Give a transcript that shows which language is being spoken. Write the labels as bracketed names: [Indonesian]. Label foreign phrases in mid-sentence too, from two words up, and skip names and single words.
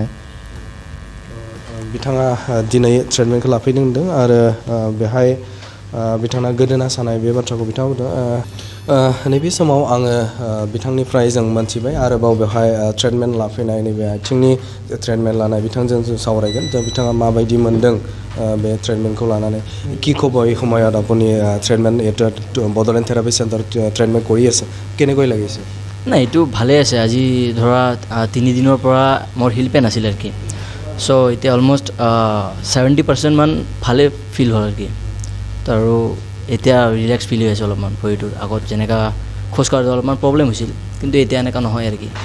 [Bodo] बिथाङा दिनै ट्रिटमेन्टखौ लाफैदों होनदों आरो बेहाय बिथाङा गोदोना सानाय बे बाथ्राखौ बिथाङा बुंदों नैबे समाव आङो बिथांनिफ्राय जों मोनथिबाय आरोबाव बेवहाय ट्रिटमेन्ट लाफैनाय नैबे आथिंनि ट्रिटमेन्ट लानाय बिथांजों जों सावरायगोन दा बिथाङा माबायदि मोनदों बे ट्रिटमेन्টखौ লানানে [Assamese] কি ক'ব এই সময়ত আপুনি ট্ৰিটমেণ্ট এটা বডোলেণ্ড থেৰাপি চেণ্টাৰ ট্ৰিটমেণ্ট কৰি আছে কেনেকৈ লাগিছে নাই এইটো ভালে আছে আজি ধৰা 3 দিনৰ পৰা মোৰ [English] heel pain [Assamese] আছিল আৰু কি সো এতিয়া অলমোষ্ট 70% মান ভালে ফিল হ'ল আৰু কি তো আৰু এতিয়া [English] relax feel [Assamese] হৈ আছে অলপমান ভৰিটোৰ আগত যেনেকা খোজ কাঢ়োতে অলপমান প্ৰব্লেম হৈছিল কিন্তু এতিয়া এনেকা নহয় আৰু কি